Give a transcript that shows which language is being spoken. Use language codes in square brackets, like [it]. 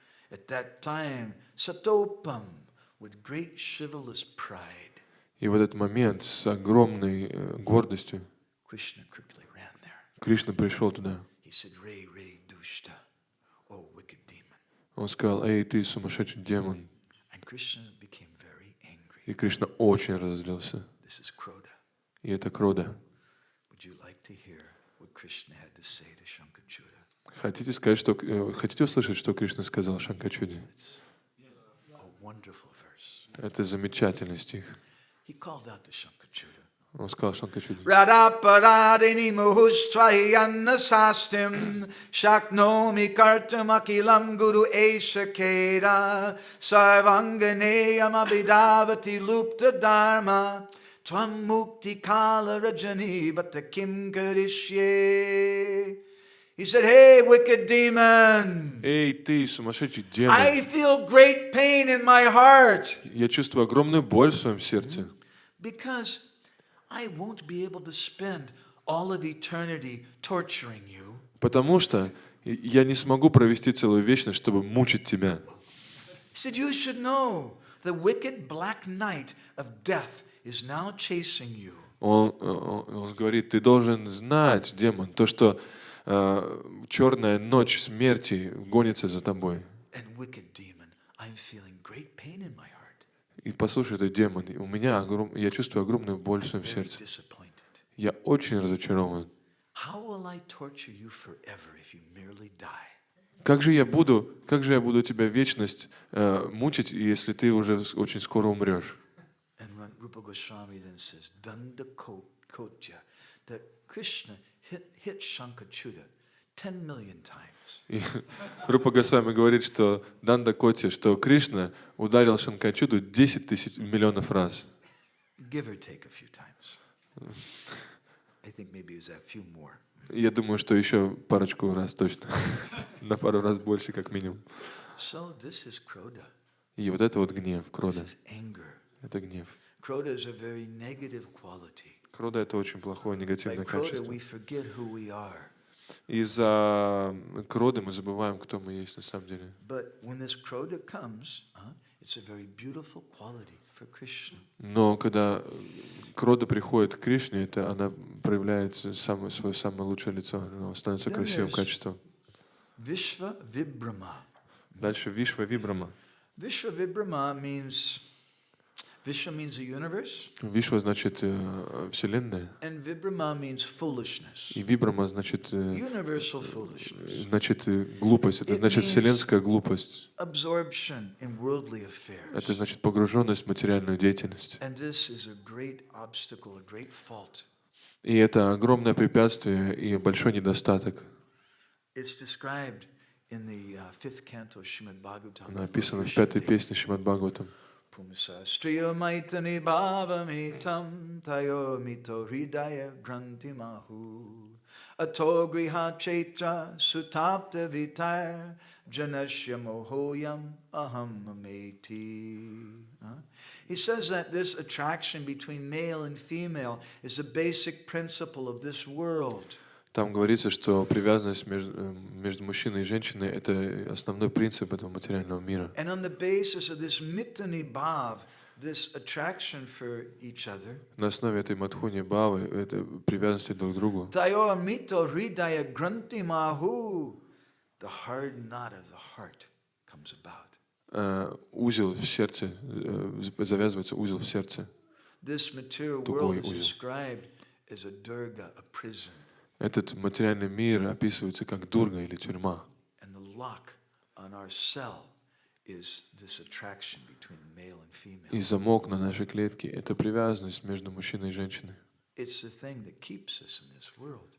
[en] At that time, Satopam, with great chivalrous pride, [ru] И в этот момент с огромной гордостью [en] Krishna quickly ran there. [ru] Кришна пришел туда. [en] He said, [sa] Re, Dushta, [en] oh wicked demon. [ru] Он сказал: эй, ты сумасшедший демон. [en] And Krishna became very angry. [ru] И Кришна очень разозлился. [en] This is Krodha. [ru] И это Крода. [en] Would you like to hear what Krishna had to say to Shankachuda? [ru] Хотите услышать, что Кришна сказал Шанкачуде? [en] It's a wonderful verse. [ru] Это замечательный стих. [en] He called out to Shankachuda. [ru] Он сказал Шанкачуде: [sa] Radha paradini muhustvahi annasastim shaknomi kartum akilam guru eshakeda sarvanganeyam abhidavati lupta dharma tvam mukti kala rajani bata kim karishye. [en] He said, hey, wicked demon, [ru] эй, ты сумасшедший демон. [en] I feel great pain in my heart [ru] Я чувствую огромную боль в своем сердце, [en] because I won't be able to spend all of eternity torturing you. [ru] потому что я не смогу провести целую вечность, чтобы мучить тебя. [en] He said, you should know the wicked black night of death is now chasing you. [ru] Он говорит: ты должен знать, демон, то, что черная ночь смерти гонится за тобой. [en] And wicked demon, I'm feeling great pain in my heart. [ru] И послушай, это демон, я чувствую огромную боль в своем [en] Very [ru] сердце. [en] disappointed. [ru] Я очень разочарован. [en] How will I torture you forever if you merely die? [ru] Как же я буду тебя вечность мучить, если ты уже очень скоро умрешь? [en] And when Rupa Goswami then says, Danda Kotya, that Krishna hit Shankachuta 10 million times. [ru] И Рупа Госвами говорит, что Данда Коти, что Кришна ударил Шанкачуду 10 тысяч миллионов раз. [en] Give or take a few times. I think maybe it was a few more. [ru] Я думаю, что еще парочку раз точно. На пару раз больше, как минимум. [en] So this is Krodha. [ru] И вот это вот гнев, крода. [en] This is anger. [ru] Это гнев. [en] Krodha is a very negative quality. [ru] Крода — это очень плохое, [en] By [ru] негативное [en] Krodha [ru] качество. [en] we forget who we are. [ru] Из-за кроды мы забываем, кто мы есть на самом деле. [en] But when this Krodha comes, it's a very beautiful quality for Krishna. [ru] Но когда крода приходит к Кришне, это она проявляет свое самое лучшее лицо, она становится красивым качеством. [en] Vishva Vibrama. [ru] Дальше Вишва Вибрама. [en] Vishva Vibrama means, Vishva means a universe. [ru] Вишва значит вселенная, [en] And Vibrama means foolishness. [ru] и Вибрама значит [en] Universal foolishness. [ru] Глупость. Это значит вселенская глупость. [en] Absorption in worldly affairs. [ru] Это значит погруженность в материальную деятельность. [en] And this is a great obstacle, a great fault. [ru] И это огромное препятствие и большой недостаток. [en] It's described in the fifth canto Srimad Bhagavatam. [ru] Написано в 5-й песне Шримад Бхагаватам. [sa] Pumsa striyo maitani bhavamitam tayo mito hridaya granti mahu ato griha chetra sutapta vitar janasya mohoyam aham ameti. [en] He says that this attraction between male and female is the basic principle of this world. [ru] Там говорится, что привязанность между мужчиной и женщиной — это основной принцип этого материального мира. [en] And on the basis of this mitani bhav, this attraction for each other, [ru] На основе этой мадхуни бхавы, этой привязанности друг к другу, [sa] tayo mito hridaya granti mahu, [en] the hard knot of the heart comes about. [ru] Узел в сердце, завязывается узел в сердце. [en] This material world is described as a durga, a prison. [ru] Этот материальный мир описывается как дурга или тюрьма. [en] And the lock on our cell is this attraction between male and female. [ru] И замок на нашей клетке — это привязанность между мужчиной и женщиной. [en] It's the thing that keeps us in this world.